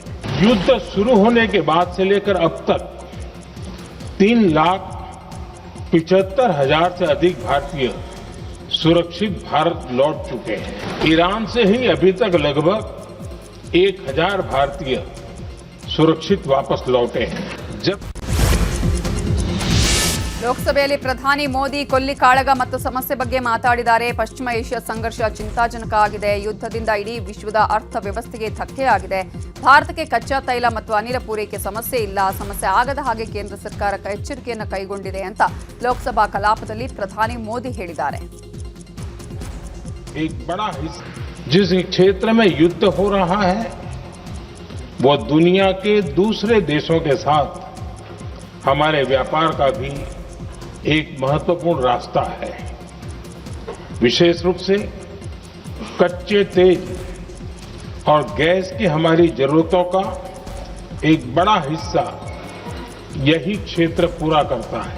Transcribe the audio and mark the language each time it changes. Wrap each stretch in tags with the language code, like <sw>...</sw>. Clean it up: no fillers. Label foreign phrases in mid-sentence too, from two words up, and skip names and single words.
<hi>युद्ध शुरू होने के बाद से लेकर अब तक 3,75,000 से अधिक भारतीय सुरक्षित भारत लौट चुके हैं. ईरान से ही अभी तक लगभग 1,000 भारतीय सुरक्षित वापस लौटे हैं. जब</hi> <kn>ಲೋಕಸಭೆಯಲ್ಲಿ ಪ್ರಧಾನಿ ಮೋದಿ ಕೊಲ್ಲಿ ಕಾಳಗ ಮತ್ತು ಸಮಸ್ಯೆ ಬಗ್ಗೆ ಮಾತಾಡಿದ್ದಾರೆ. ಪಶ್ಚಿಮ ಏಷ್ಯಾ ಸಂಘರ್ಷ ಚಿಂತಾಜನಕ ಆಗಿದೆ. ಯುದ್ಧದಿಂದ ಇಡೀ ವಿಶ್ವದ ಅರ್ಥವ್ಯವಸ್ಥೆಗೆ ಧಕ್ಕೆ ಆಗಿದೆ. ಭಾರತಕ್ಕೆ ಕಚ್ಚಾ ತೈಲ ಮತ್ತು ಅನಿಲ ಪೂರೈಕೆ ಸಮಸ್ಯೆ ಇಲ್ಲ. ಸಮಸ್ಯೆ ಆಗದ ಹಾಗೆ ಕೇಂದ್ರ ಸರ್ಕಾರ ಎಚ್ಚರಿಕೆಯನ್ನು ಕೈಗೊಂಡಿದೆ ಅಂತ ಲೋಕಸಭಾ ಕಲಾಪದಲ್ಲಿ ಪ್ರಧಾನಿ ಮೋದಿ ಹೇಳಿದ್ದಾರೆ.</kn> <hi>एक बड़ा हिस्सा जिस क्षेत्र में युद्ध हो रहा है वो दुनिया के दूसरे देशों के साथ हमारे व्यापार का भी एक महत्वपूर्ण रास्ता है. विशेष रूप से कच्चे तेल और गैस की हमारी जरूरतों का एक बड़ा हिस्सा यही क्षेत्र पूरा करता है.</hi>